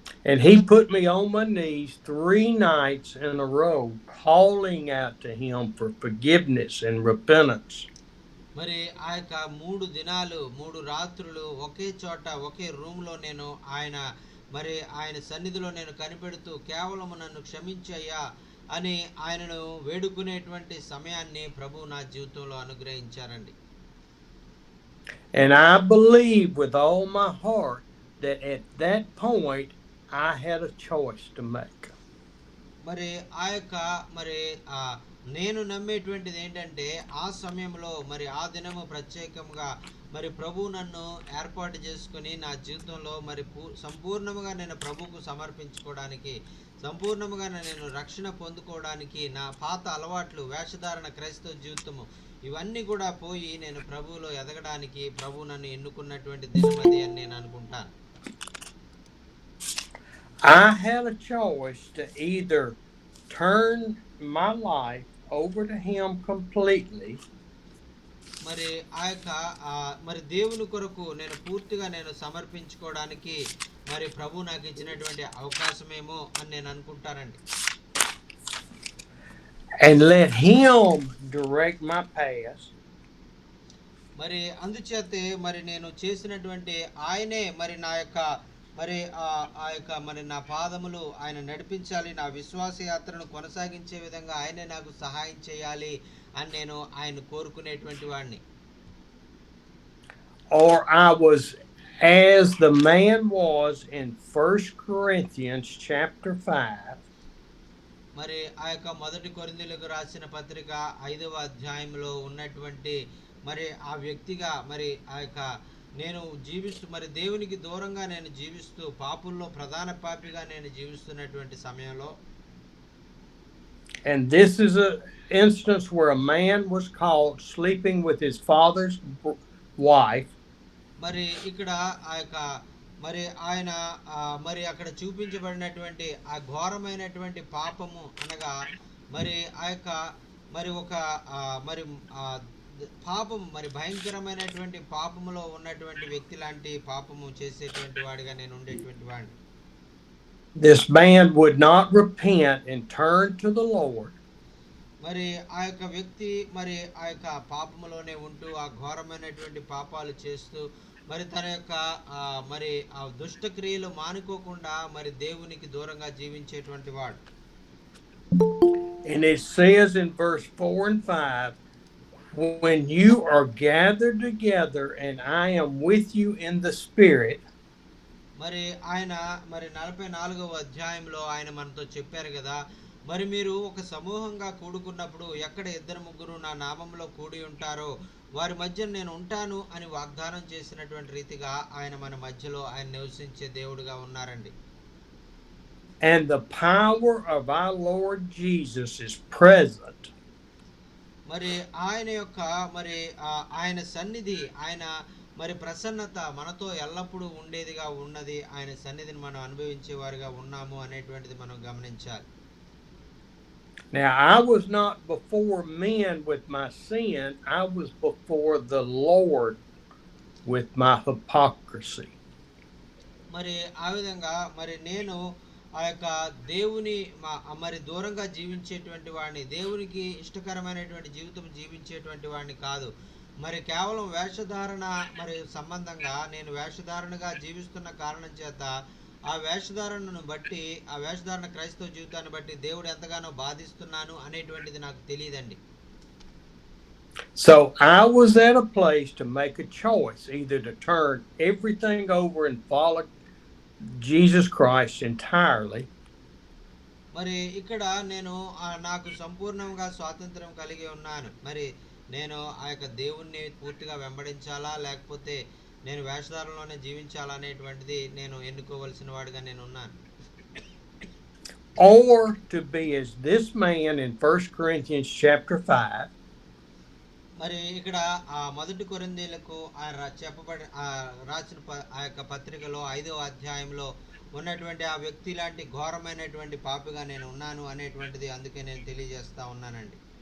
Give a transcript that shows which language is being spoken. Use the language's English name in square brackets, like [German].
[English] And he put me on my knees 3 nights in a row, calling out to him for forgiveness and repentance. [Telugu] మరి ఆ యొక్క 3 దినాలు 3 రాత్రులు ఒకే చోట ఒకే రూమ్లో నేను ఆయన సన్నిధిలో నేను కనిపెడుతూ కేవలం నన్ను క్షమించయ్యా అని ఆయనను వేడుకునేటువంటి సమయాన్ని ప్రభు నా జీవితంలో అనుగ్రహించారండి. [English] And I believe with all my heart that at that point I had a choice to make. [Telugu] మరి ఆ యొక్క మరి నేను నమ్మేటువంటిది ఏంటంటే ఆ సమయంలో మరి ఆ దినము ప్రత్యేకంగా మరి ప్రభు నన్ను ఏర్పాటు చేసుకుని నా జీవితంలో మరి సంపూర్ణంగా నేను ప్రభువుకు సమర్పించుకోవడానికి, సంపూర్ణంగా నేను రక్షణ పొందుకోవడానికి, నా పాత అలవాట్లు వేషధారణ క్రైస్తవ జీవితము ఇవన్నీ కూడా పోయి నేను ప్రభువులో ఎదగడానికి ప్రభు నన్ను ఎన్నుకున్నటువంటి దినమది అని నేను అనుకుంటాను. [English] I had a choice to either turn my life over to him completely, [Telugu] మరి ఆ యొక్క మరి దేవుని కొరకు నేను పూర్తిగా నేను సమర్పించుకోవడానికి మరి ప్రభు నాకు ఇచ్చినటువంటి అవకాశమేమో అని నేను అనుకుంటానండి. [English] and let him direct my path, [Telugu] మరి అందుచేతే మరి నేను చేసినటువంటి ఆయనే మరి నా యొక్క మరి ఆ యొక్క మరి నా పాదములు ఆయన నడిపించాలి, నా విశ్వాస యాత్రను కొనసాగించే విధంగా ఆయనే నాకు సహాయం చేయాలి అని నేను ఆయన కోరుకునేటువంటి వాడిని. [English] or I was as the man was in 1 Corinthians chapter 5, [Telugu] మరి ఆ యొక్క మొదటి కొరింథీయులకు రాసిన పత్రిక 5వ అధ్యాయంలో ఉన్నటువంటి మరి ఆ వ్యక్తిగా మరి ఆ యొక్క నేను జీవిస్తూ మరి దేవునికి దూరంగా నేను జీవిస్తూ పాపుల్లో ప్రధాన పాపిగా నేను జీవిస్తున్నటువంటి సమయంలో [English] and this is an instance where a man was caught sleeping with his father's wife. [Telugu] మరి ఇక్కడ ఆ యొక్క మరి ఆయన మరి అక్కడ చూపించబడినటువంటి ఆ ఘోరమైనటువంటి పాపము అనగా మరి ఆ యొక్క మరి ఒక మరి పాపం మరి భయంకరమైనటువంటి పాపములో ఉన్నటువంటి వ్యక్తి లాంటి పాపము చేసేటువంటి వాడిగా నేను ఉండేటువంటి వాడిని. [English] This man would not repent and turn to the Lord. [Telugu] మరి ఆ యొక్క వ్యక్తి మరి ఆ యొక్క పాపములోనే ఉంటూ ఆ ఘోరమైనటువంటి పాపాలు చేస్తూ మరి తన యొక్క మరి ఆ దుష్ట క్రియలు మానుకోకుండా మరి దేవునికి దూరంగా జీవించేటువంటి వాడు. [English] And it says in verse 4 and 5, when you are gathered together and I am with you in the spirit. [Telugu] మరి ఆయన మరి 44వ అధ్యాయంలో ఆయన మనతో చెప్పారు కదా, మరి మీరు ఒక సమూహంగా కూడుకున్నప్పుడు ఎక్కడ ఇద్దరు ముగ్గురు నా నామంలో కూడి ఉంటారో వారి మధ్య నేను ఉంటాను అని వాగ్దానం చేసినటువంటి రీతిగా ఆయన మన మధ్యలో ఆయన నివసించే దేవుడిగా ఉన్నారండి. [English] And the power of our Lord Jesus is present. [Telugu] మరి ఆయన యొక్క మరి ఆయన సన్నిధి ఆయన మరి ప్రసన్నత మనతో ఎల్లప్పుడూ ఉండేదిగా ఉన్నది. ఆయన సన్నిధిని మనం అనుభవించే వారిగా ఉన్నాము అనేటువంటిది మనం గమనించాలి. [English] Now, I was not before men with my sin. I was before the Lord with my hypocrisy. [Telugu] మరి ఆ విధంగా మరి నేను ఆ యొక్క దేవుని మరి దూరంగా జీవించేటువంటి వాడిని, దేవునికి ఇష్టకరమైనటువంటి జీవితం జీవించేటువంటి వాడిని కాదు. మరి కేవలం వేషధారణ మరి సంబంధంగా నేను వేషధారణగా జీవిస్తున్న కారణం చేత ఆ వేషధారణను బట్టి ఆ వేషధారణ క్రైస్తవ జీవితాన్ని బట్టి దేవుడు ఎంతగానో బాధిస్తున్నాను అనేటువంటిది నాకు తెలియదండి. [English] So I was at a place to make a choice, either to turn everything over and follow Jesus Christ entirely. [Telugu] మరి ఇక్కడ నేను నాకు సంపూర్ణంగా స్వాతంత్రం కలిగి ఉన్నాను. మరి నేను ఆ యొక్క దేవుణ్ణి పూర్తిగా వెంబడించాలా లేకపోతే నేను వేషధారణలోనే జీవించాలా అనేటువంటిది నేను ఎన్నుకోవలసిన వాడిగా నేను ఉన్నాను. [English] Or to be as this man in 1 Corinthians chapter 5. [Telugu] మరి ఇక్కడ ఆ మొదటి కొరింథీయులకు ఆయన చెప్పబడి రాసిన ఆ యొక్క పత్రికలో 5వ అధ్యాయంలో ఉన్నటువంటి ఆ వ్యక్తి లాంటి ఘోరమైనటువంటి పాపిగా నేను ఉన్నాను అనేటువంటిది అందుకే నేను తెలియజేస్తా ఉన్నానండి.